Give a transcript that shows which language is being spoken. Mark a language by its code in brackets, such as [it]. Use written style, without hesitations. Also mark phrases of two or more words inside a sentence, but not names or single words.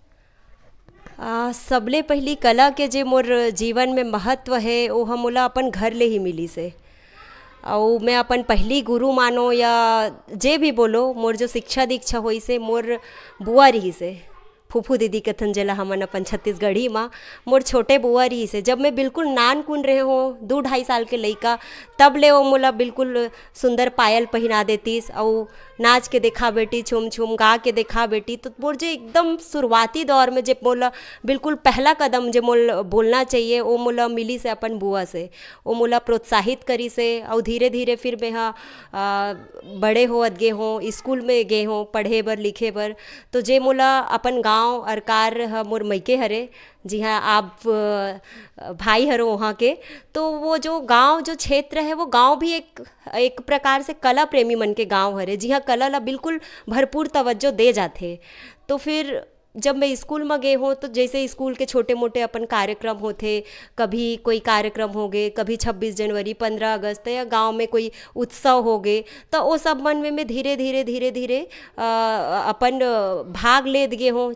[hne] सबले पहली कला के जे मोर जीवन में महत्व है वो हम मोला अपन घर ले ही मिली से। और मैं अपन पहली गुरु मानो या जे भी बोलो, मोर जो शिक्षा दीक्षा हुई से मोर बुआ रही से, फूफू दीदी कथन जेला हमन अपन छत्तीसगढ़ी माँ मोर छोटे बुआ रही से। जब मैं बिल्कुल नान कुन रहे हो 2-2.5 साल के लइका, तब ले वो मोला बिल्कुल सुंदर पायल पहना देतीस और नाच के देखा बेटी, छुम छुम गा के देखा बेटी। तो मोर जे एकदम शुरुआती दौर में जे मोला बिल्कुल पहला कदम जो मोल बोलना चाहिए वो मोला मिली से अपन बुआ से। वो मोला प्रोत्साहित करी से और धीरे धीरे फिर मैं बड़े होत गे हों, स्कूल में गे हों पढ़े बर लिखे बर। तो जे मोला अपन गाँव अरकार मोर मैके हरे, जी हाँ आप भाई हरो वहाँ के। तो वो जो गांव जो क्षेत्र है वो गांव भी एक प्रकार से कला प्रेमी मन के गांव हरे, जी हाँ कला ला बिल्कुल भरपूर तवज्जो दे जाते। तो फिर जब मैं स्कूल में गए हूँ तो जैसे स्कूल के छोटे मोटे अपन कार्यक्रम होते, कभी कोई कार्यक्रम हो गए, कभी 26 जनवरी 15 अगस्त या गांव में कोई उत्सव हो गए, तो वो सब मन में मैं धीरे धीरे अपन भाग लेत गए हूँ।